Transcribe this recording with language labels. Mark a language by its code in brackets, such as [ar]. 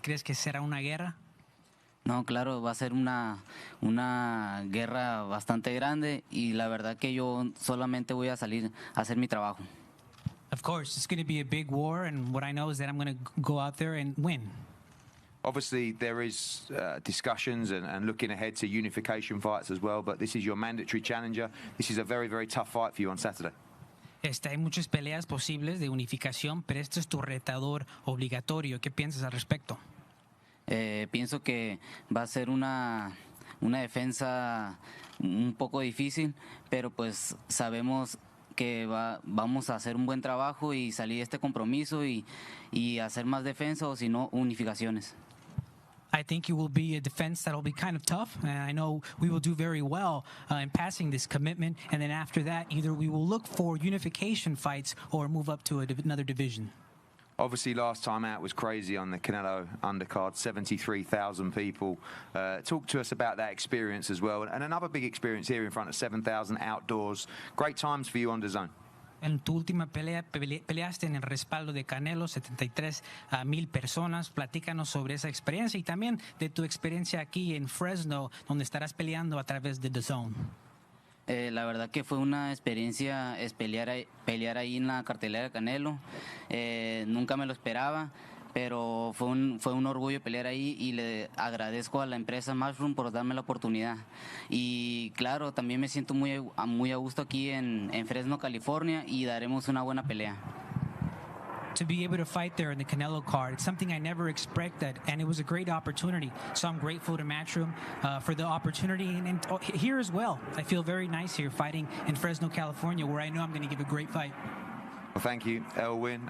[es] ¿Crees que será una guerra? No, claro, va a ser una guerra bastante grande y la verdad que yo solamente voy a salir a hacer mi trabajo. [en] Of course, it's going to be a big war, and what I know is that I'm going to go out there and win. Obviously, there is discussions and looking ahead to unification fights as well, but this is your mandatory challenger. This is a very, very tough fight for you on Saturday. [es] Hay muchas peleas posibles de unificación, pero este es tu retador obligatorio. ¿Qué piensas al respecto? Pienso que va a ser una defensa un poco difícil, pero pues sabemos que vamos a hacer un buen trabajo y salir de este compromiso y hacer más defensa o si no unificaciones. [en] I think it will be a defense that will be kind of tough, and I know we will do very well in passing this commitment, and then after that either we will look for unification fights or move up to another division. Obviously, last time out was crazy on the Canelo undercard, 73,000 people. Talk to us about that experience as well. And another big experience here in front of 7,000 outdoors. Great times for you on DAZN. [es] En tu última pelea peleaste en el respaldo de Canelo, 73,000 personas. Platícanos sobre esa experiencia y también de tu experiencia aquí en Fresno, donde estarás peleando a través de DAZN. La verdad que fue una experiencia pelear ahí en la cartelera de Canelo. Nunca me lo esperaba, pero fue un orgullo pelear ahí y le agradezco a la empresa Matchroom por darme la oportunidad. Y claro, también me siento muy a gusto aquí en Fresno, California, y daremos una buena pelea. [en] To be able to fight there in the Canelo card, it's something I never expected, and it was a great opportunity. So I'm grateful to Matchroom for the opportunity, and here as well. I feel very nice here fighting in Fresno, California, where I know I'm going to give a great fight. Well, thank you, Elwin.